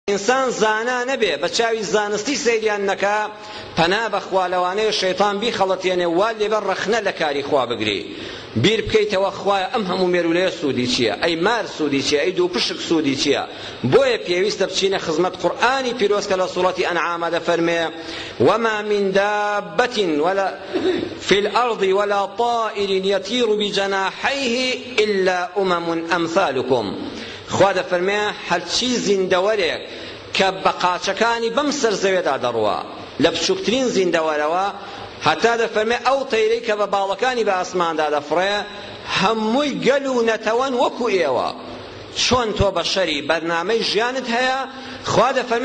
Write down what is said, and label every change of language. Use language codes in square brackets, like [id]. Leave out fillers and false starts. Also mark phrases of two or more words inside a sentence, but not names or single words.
[ckb] ئینسان زانا نەبێ بە چاوی زانستی سەیریان نەکا پەنا بەخوا لەوانەیە شەیطان بیخەڵەتێنێ وا لێبەر ڕەخنە لە کاری خوا بگری بیر بکەیتەوە خوایە ئەم هەموو مێرولەیە سوودی چییە ئەی مار سوودی چییە ئەی دوو پشک سوودی چییە بۆیە پێویستە بچینە خزمەت قورئانی پیرۆز کە لە سوورەتی ئەنعامە دەفەرمێ [ar] وما من دابة ولا في الأرض ولا طائر يطير بجناحيه إلا أمثالكم [ckb] خوا دەفەرمێ هەرچی زیندەوەرێک کە بە قاچەکانی بەم سەرزەوێدا دەڕوە لە بچووکترین زیندەوەرەوە هەتا دەفەرمێ ئەو تەیرەی کە بە باڵەکانی بە ئاسماندا دەفڕێ هەمووی گەل و نەتەوەن وەکو ئێوە چۆن تۆ بەشەری بەرنامەی ژیانت هەیە خوا دەفەرمێ